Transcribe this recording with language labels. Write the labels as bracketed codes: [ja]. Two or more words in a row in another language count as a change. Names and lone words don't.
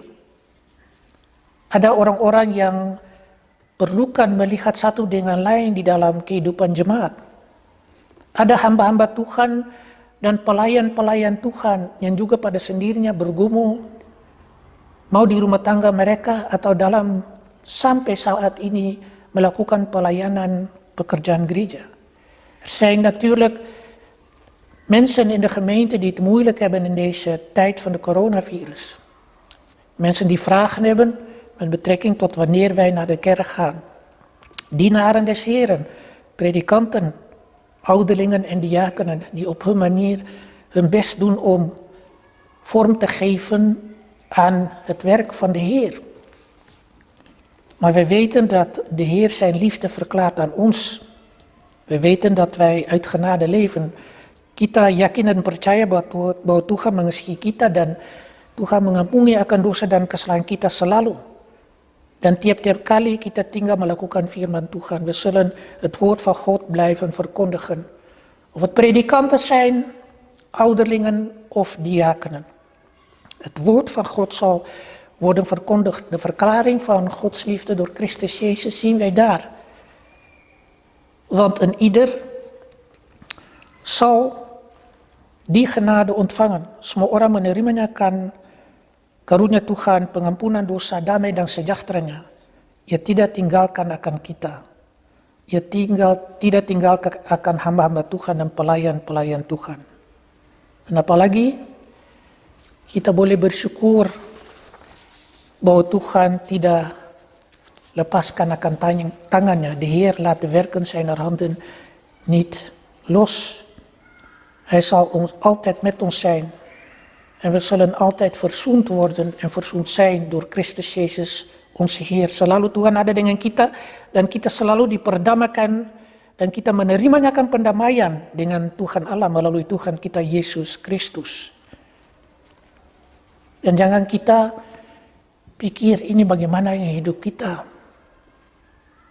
[id] Ada orang-orang yang perlukan melihat satu dengan lain di dalam kehidupan jemaat. Ada hamba-hamba Tuhan dan pelayan-pelayan Tuhan yang juga pada sendirinya bergumul, mau di rumah tangga mereka atau dalam sampai saat ini melakukan pelayanan pekerjaan gereja. [nl] Er zijn natuurlijk mensen in de gemeente die het moeilijk hebben in deze tijd van de coronavirus. Mensen die vragen hebben met betrekking tot wanneer wij naar de kerk gaan. Dienaren des Heren, predikanten, ouderlingen en diakenen die op hun manier hun best doen om vorm te geven aan het werk van de Heer. Maar wij weten dat de Heer zijn liefde verklaart aan ons. We weten dat wij uit genade leven. [id] Kita yakin dan percaya bahwa Tuhan mengasihi kita dan Tuhan mengampuni akan dosa dan kesalahan kita selalu. Dan tiap-tiap kali kita tinggal melakukan firman Tuhan, [nl] we zullen het woord van God blijven verkondigen. Of het predikanten zijn, ouderlingen of diakenen. Het woord van God zal worden verkondigd. De verklaring van Gods liefde door Christus Jezus zien wij daar. Want een ieder zal die genade ontvangen. [id] Semua orang menerimanya akan karunia Tuhan, pengampunan dosa, damai dan sejahteranya. Ia tidak tinggalkan akan kita. Ia tidak tinggalkan akan hamba-hamba Tuhan dan pelayan-pelayan Tuhan. Dan apalagi kita boleh bersyukur bahwa Tuhan tidak lepaskan akan tangannya. [nl] De Heer laat de werken zijner handen niet los. Hij zal altijd met ons zijn. En we zullen altijd verzoend worden en verzoend zijn door Christus Jezus, onze Heer. [id] Selalu Tuhan ada dengan kita dan kita selalu diperdamaikan dan kita menerimanya akan pendamaian dengan Tuhan Allah melalui Tuhan kita Yesus Kristus. Dan jangan kita pikir ini bagaimana yang hidup kita.